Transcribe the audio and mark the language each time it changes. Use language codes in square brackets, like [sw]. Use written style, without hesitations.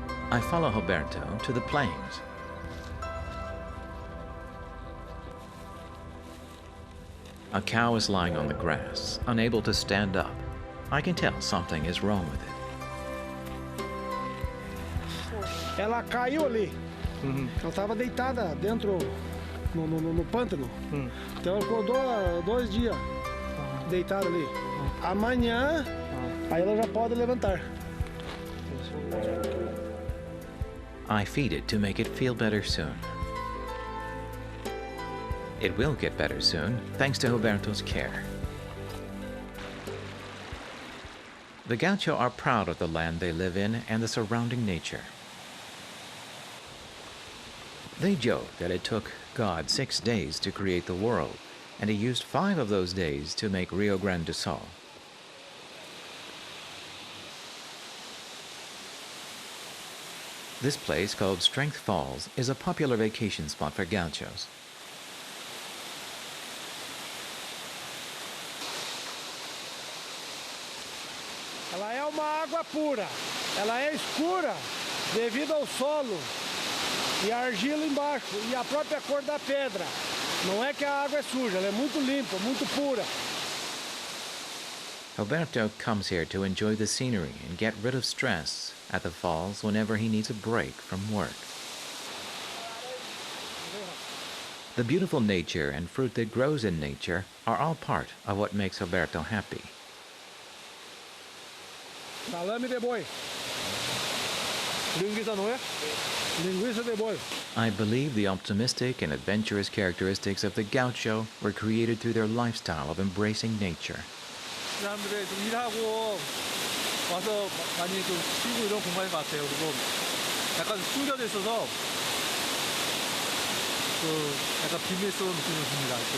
[en] I follow Roberto to the plains. A cow is lying on the grass, unable to stand up. I can tell something is wrong with it. [pt] Ela caiu ali. Ela estava deitada dentro no pântano. Então ela ficou 2 dias deitada ali. Amanhã, aí ela já pode levantar. [en] I feed it to make it feel better soon. It will get better soon, thanks to Roberto's care. The Gaucho are proud of the land they live in and the surrounding nature. They joke that it took God 6 days to create the world, and he used 5 of those days to make Rio Grande do Sul. This place, called Strength Falls, is a popular vacation spot for gauchos. [pt] Ela é uma água pura. Ela é escura devido ao solo e a argila embaixo e a própria cor da pedra. Não é que a água é suja, ela é muito limpa, muito pura. [en] Roberto comes here to enjoy the scenery and get rid of stress at the falls whenever he needs a break from work. The beautiful nature and fruit that grows in nature are all part of what makes Roberto happy. [pt] Salame de boi. Linguiça não é? Linguiça de boi. [en] I believe the optimistic and adventurous characteristics of the gaucho were created through their lifestyle of embracing nature. [ko] 사람들이 좀 일하고 와서 많이 좀 쉬고 이런 공간인 것 같아요. 그리고 약간 숨겨져 있어서 그 약간 비밀스러운 느낌이 듭니다.